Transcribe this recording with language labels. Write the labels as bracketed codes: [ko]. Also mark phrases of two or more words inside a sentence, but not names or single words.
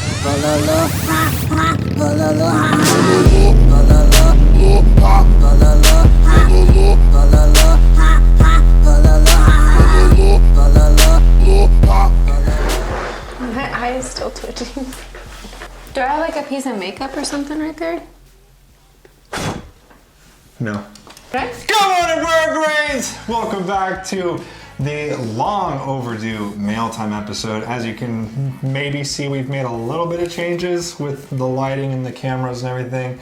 [en] BOLO, ha ha, BOLO, ha ha, BOLO, ha, BOLO, ha, BOLO, ha ha, BOLO, ha ha, BOLO. My eye is still twitching. Do I have like a piece of makeup or something right there? No. Right? Good morning, Burgrains! Welcome back to the long overdue mail time episode. As you can maybe see, we've made a little bit of changes with the lighting and the cameras and everything.